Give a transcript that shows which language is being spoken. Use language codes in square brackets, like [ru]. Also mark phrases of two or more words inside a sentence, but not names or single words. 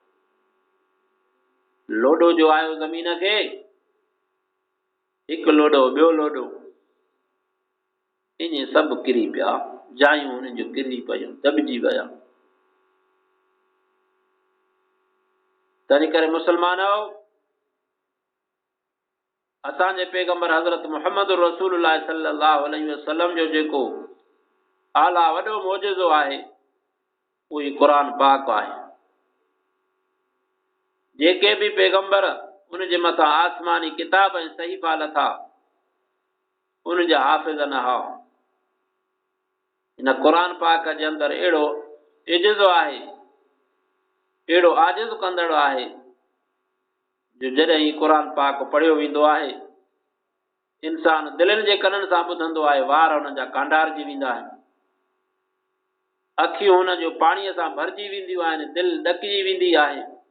[sd] लोॾो जो आयो ज़मीन खे, हिकु लोॾो ॿियो लोॾो, ईअं सभु किरी पिया, जायूं हुन जूं किरी पयूं, दॿिजी विया। तंहिं करे मुस्लमानो, असांजे पैगंबर हज़रत मुहम्मद रसूलुल्लाह [ar] صلى الله عليه وسلم [sd] जो जेको आला वॾो मौजज़ो आहे, उहो क़ुरान पाक आहे। जेके बि पैगंबर उन जे मथां आसमानी किताब ऐं सहीफ़ा लथा, उन जा हाफ़िज़ न हुआ। इन क़ुरान पाक जे अंदरि अहिड़ो इज़्ज़ो आहे, अहिड़ो आजिज़ कंदड़ आहे, जो जॾहिं ही क़ुरान पाक पढ़ियो वेंदो आहे, इंसान दिलनि जे कननि सां ॿुधंदो आहे, वार हुन जा कांडारजी वेंदा आहिनि, अखियूं हुन जो पाणीअ सां भरिजी वेंदियूं आहिनि, दिलि ॾकिजी वेंदी आहे।